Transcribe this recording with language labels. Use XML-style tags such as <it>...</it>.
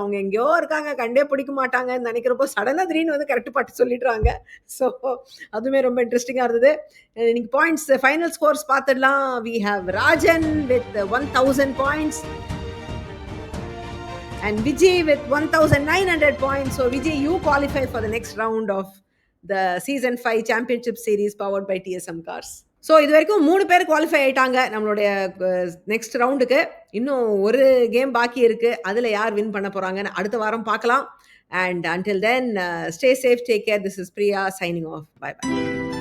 <ta>அவங்க எங்கேயோ இருக்காங்க, கண்டே பிடிக்க மாட்டாங்கன்னு நினைக்கிறப்போ சடனா திடீர்னு வந்து கரெக்ட் பாட்டு சொல்லிடுறாங்க. ஸோ அதுவுமே ரொம்ப இன்ட்ரெஸ்டிங்கா இருந்தது. இன்னைக்கு பாயிண்ட்ஸ் ஃபைனல் ஸ்கோர்ஸ் பார்த்துடலாம்.</ta> <en>We have Rajan with 1000 points and Vijay with 1900 points. So Vijay, you qualify for the next round of the season 5 championship series powered by TSM Cars.</en> <ta>So இது வரைக்கும் 3 பேர் குவாலிஃபை ஆயிட்டாங்க நம்மளுடைய நெக்ஸ்ட் ரவுண்டுக்கு. இன்னும் ஒரு game பாக்கி இருக்கு. அதில் யார் வின் பண்ண போறாங்கன்னு அடுத்த வாரம் பார்க்கலாம்.</ta> <en>And until then, stay safe, take care. This is Priya signing off. Bye bye.</en>